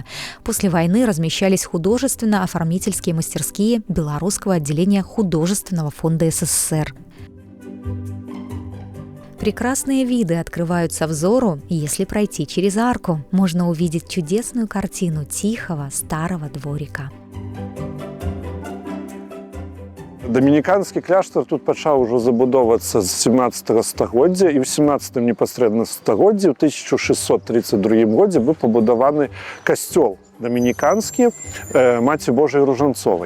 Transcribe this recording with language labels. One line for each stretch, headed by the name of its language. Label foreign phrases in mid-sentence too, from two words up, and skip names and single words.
Russian: После войны размещались художественно-оформительские мастерские Белорусского отделения Художественного фонда СССР. Прекрасные виды открываются взору, если пройти через арку. Можно увидеть чудесную картину тихого старого дворика.
Belarusian: Дамініканскі кляштар тут пачаў ужо забудоўвацца з 17 стагоддзя, і ў 17 непасрэдна стагоддзі, ў 1632 годзе быў пабудаваны касцёл дамініканскі Маці Божай Ружанцовай.